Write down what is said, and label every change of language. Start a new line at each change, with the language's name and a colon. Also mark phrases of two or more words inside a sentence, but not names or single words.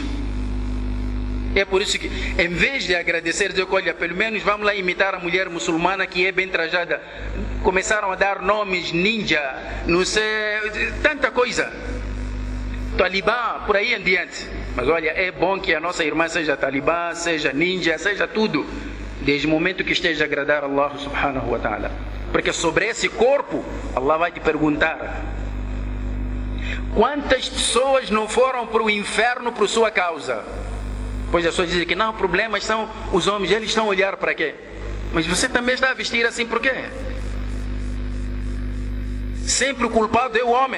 Portuguese: É por isso que, em vez de agradecer, dizer, olha, pelo menos vamos lá imitar a mulher muçulmana que é bem trajada. Começaram a dar nomes, ninja, não sei, tanta coisa. Talibã, por aí em diante. Mas olha, é bom que a nossa irmã seja talibã, seja ninja, seja tudo, desde o momento que esteja a agradar a
Arabic: الله سبحانه وتعالى.
Portuguese: Porque sobre esse corpo, Allah vai te perguntar: quantas pessoas não foram para o inferno por sua causa? Pois as pessoas dizem que não, problemas são os homens, eles estão a olhar para quê? Mas você também está a vestir assim por quê? Sempre o culpado é o homem.